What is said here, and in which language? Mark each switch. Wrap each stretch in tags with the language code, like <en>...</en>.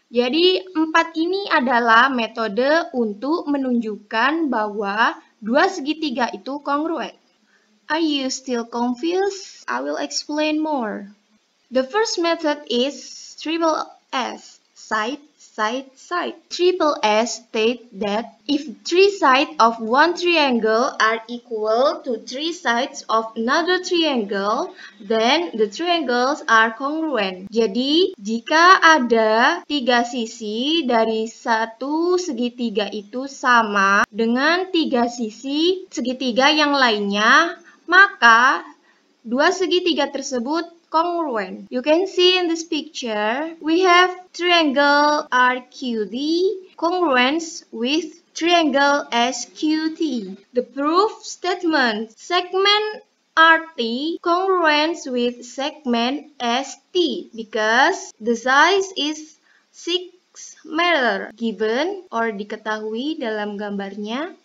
<id>Jadi 4 ini adalah metode untuk menunjukkan bahwa dua segitiga itu kongruen.</id> <en>Are you still confused? I will explain more. The first method is triple S, side, side, side. Triple S states that if 3 sides of one triangle are equal to 3 sides of another triangle, then the triangles are congruent.</en> <id>Jadi, jika ada 3 sisi dari satu segitiga itu sama dengan 3 sisi segitiga yang lainnya, maka dua segitiga tersebut congruent.</id> <en>You can see in this picture, we have triangle RQD congruent with triangle SQT. The proof statement, segment RT congruent with segment ST because the size is 6 meter given or</en> <id>diketahui dalam gambarnya.</id>